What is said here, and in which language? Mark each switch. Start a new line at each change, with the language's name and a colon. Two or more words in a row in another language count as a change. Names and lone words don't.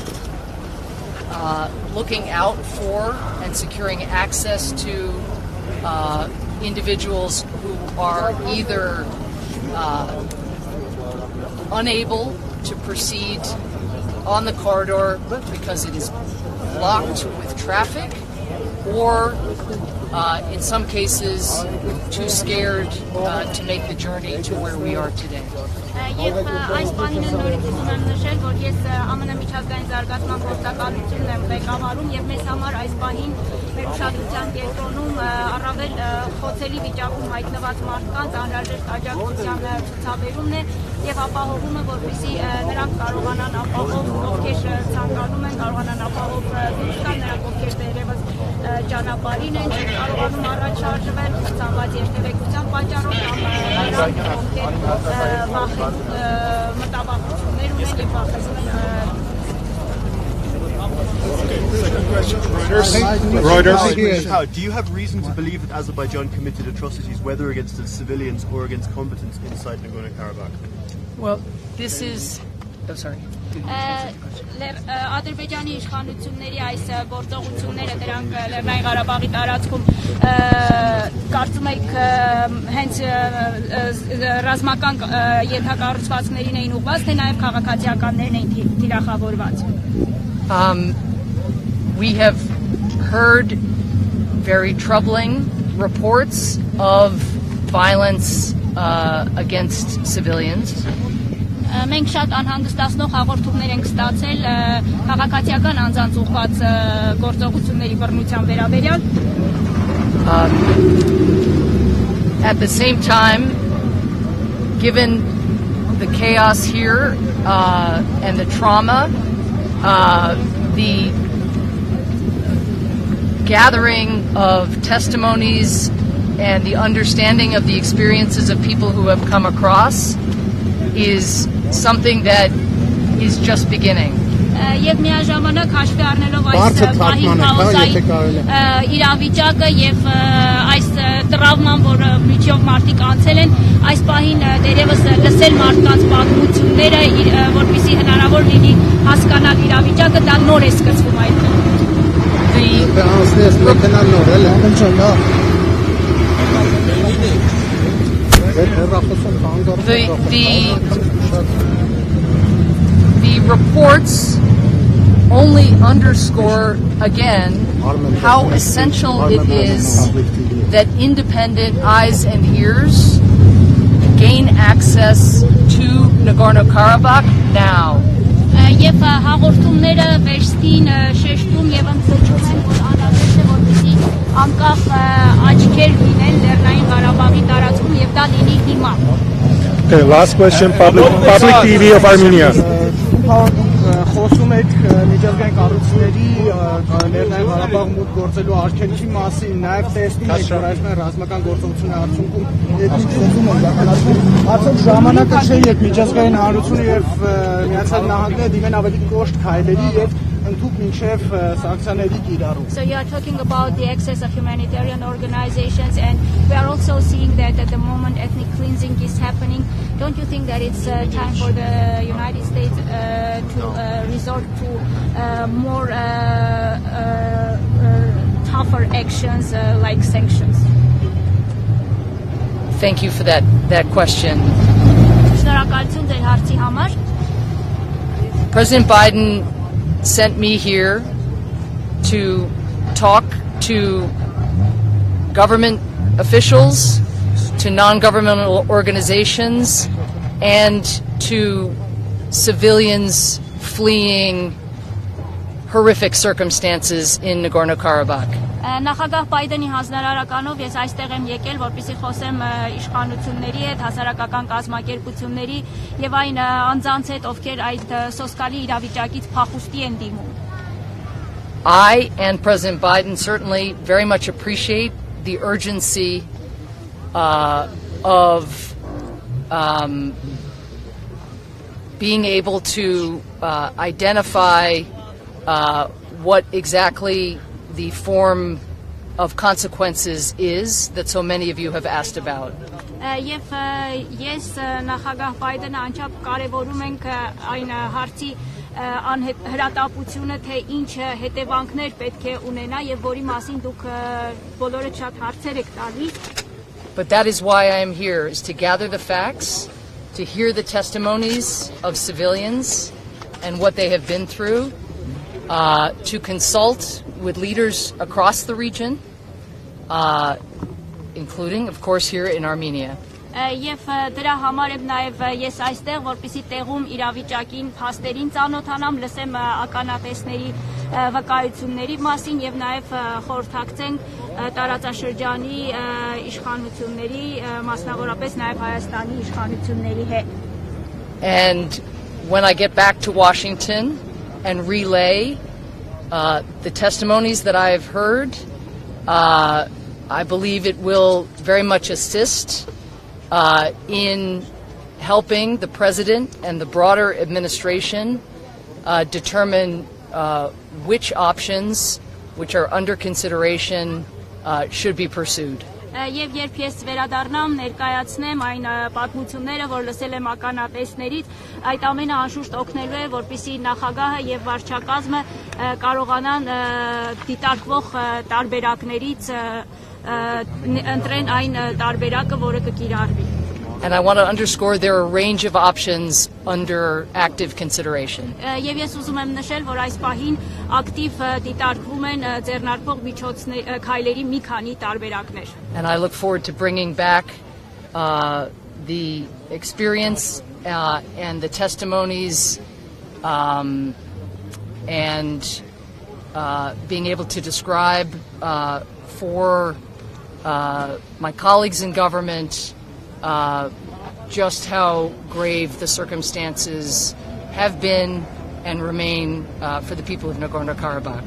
English: looking out for and securing access to individuals who are either unable to proceed on the corridor because it is blocked with traffic, or in some cases too scared to make the journey to where we are today.
Armenian: Եվ այս պահին նորից ուզում եմ նշել, որ ես ԱՄՆ միջազգային զարգացման գործակալությունն եմ ղեկավարում եւ մեզ համար այս պահին մեր ուշադրության կենտրոնում առավել խոցելի վիճակում հայտնված մարդկանց անհրաժեշտ աջակցության ցուցաբերումն է եւ ապահովումը, որպեսզի նրանք կարողանան ապահով, ովքեր ցանկանում են, կարողանան ապահով դուրս գալ, նրանք ովքեր դերևս ճանապարհին են, կարողանում առաջ շարժվել ցանված երթևեկության պատճառով կամ նրանք ովքեր մտավախություններ ունեն եւ վախեցնում են
English: Reuters. Do you have reason to believe that Azerbaijan committed atrocities, whether against its civilians or against combatants inside Nagorno-Karabakh? Well, this is... Oh, sorry.
Armenian: Ադրբեջանի իշխանությունների այս գործողությունները դրանք Լեռնային Ղարաբաղի տարածքում կարծում եք հենց ռազմական ենթակառուցվածքներին էին ուղղված, թե նաև քաղաքացիականներն էին թիրախավորված?
English: We have heard very troubling reports of violence against civilians.
Armenian: Մենք շատ անհանգստացնող հաղորդումներ ենք ստացել քաղաքացիական անձանց ուղղված գործողությունների բռնության վերաբերյալ.
English: At the same time, given the chaos here and the trauma, the gathering of testimonies and the understanding of the experiences of people who have come across is something that is just beginning.
Armenian: Եվ միաժամանակ հաշվի առնելով այս պահին քաոսային իրավիճակը եւ այս տրավման, որ միջով մարդիկ անցել են, այս պահին դերևս լսել մարդկանց պատմությունները, որպեսզի հնարավոր լինի հասկանալ իրավիճակը, դա նոր է սկսվում այդ
English: The reports only underscore again how essential it is that independent eyes and ears gain access to Nagorno-Karabakh now.
Armenian: Եվ հաղորդումները վերստին շեշտում եւ ընդգծում են, որ անհրաժեշտ է որպեսզի անկախ աչքեր լինեն Լեռնային Ղարաբաղի տարածքում եւ դա լինի հիմա.
English: Okay, last question, public TV of Armenia.
Armenian: Խոսում եք միջազգային կառույցների Լեռնային Ղարաբաղ մուտք գործելու արգելքի մասին, նաև տեսնում եք, որ այսպես ռազմական գործողությունների արդյունքում արդյոք ժամանակը չէ, երբ միջազգային հանրությունը եւ Միացյալ Նահանգները դիմեն ավելի կոշտ քայլերի եւ ընդհանուր մինչև սանկցիաների կիրառում.
English: So you are talking about the access of humanitarian organizations, and we are also seeing that at the moment ethnic cleansing is happening. Don't you think that it's time for the United States to resort to more tougher actions like sanctions? Thank you for that question.
Armenian: Շնորհակալություն ձեր հարցի համար.
English: President Biden sent me here to talk to government officials, to non-governmental organizations, and to civilians fleeing horrific circumstances in Nagorno-Karabakh.
Armenian: Նախագահ Բայդենի հանձնարարականով ես այստեղ եմ եկել, որպեսզի խոսեմ իշխանությունների հետ, հասարակական կազմակերպությունների եւ այն անձանց հետ, ովքեր այդ սոսկալի իրավիճակից փախուստի են դիմում.
English: I and President Biden certainly very much appreciate the urgency of being able to identify what exactly the form of consequences is that so many of you have asked about.
Armenian: Եվ ես նախագահ Բայդենը անչափ կարևորում ենք այն հարցի հրատապությունը, թե ինչ հետևանքներ պետք է ունենա եւ որի մասին դուք բոլորը շատ հարցեր եք տալիս.
English: But that is why I am here, is to gather the facts, to hear the testimonies of civilians and what they have been through, to consult with leaders across the region, including, of course, here in Armenia.
Armenian: Եվ դրա համար եմ նաև ես այստեղ, որպեսզի տեղում իրավիճակին, փաստերին ծանոթանամ, լսեմ ականատեսների վկայությունների մասին եւ նաև խորհրդակցենք տարածաշրջանի իշխանությունների, մասնավորապես նաև Հայաստանի իշխանությունների հետ.
English: And when I get back to Washington and relay the testimonies that I have heard, I believe it will very much assist in helping the president and the broader administration determine which options which are under consideration should be pursued.
Armenian: Եվ երբ ես վերադառնամ, ներկայացնեմ այն պատմությունները, որ լսել եմ ականատեսներից, այդ ամենը անշուշտ օգնելու է, որպեսզի նախագահը եւ վարչակազմը կարողանան դիտարկվող տարբերակներից ընտրեն այն տարբերակը, որը կկիրառվի.
English: And I want to underscore there are a range of options under active consideration.
Armenian: Եվ ես ուզում եմ նշել, որ այս պահին ակտիվ դիտարկվում են ձեռնարկվող քայլերի մի քանի տարբերակներ.
English: And I look forward to bringing back the experience and the testimonies and being able to describe for my colleagues in government just how grave the circumstances have been and remain for the people of Nagorno-Karabakh.